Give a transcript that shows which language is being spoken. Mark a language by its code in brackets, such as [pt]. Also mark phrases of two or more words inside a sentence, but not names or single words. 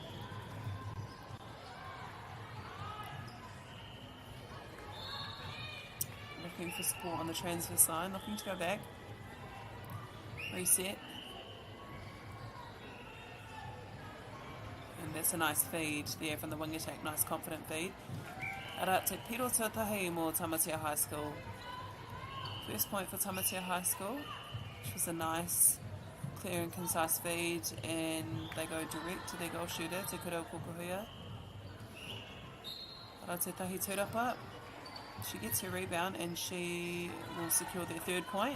[en] Looking for support on the transverse line, looking to go back. Reset. And that's a nice feed there from the wing attack, nice confident feed. [mi] Ara te piro tūtahi mō Tamatea High School. [en] First point for Tamatea High School, which was a nice, clear and concise feed, and they go direct to their goal shooter, Te Kura o Kokohuia. [mi] Ara te tahi tūrapa, [en] she gets her rebound and she will secure their third point.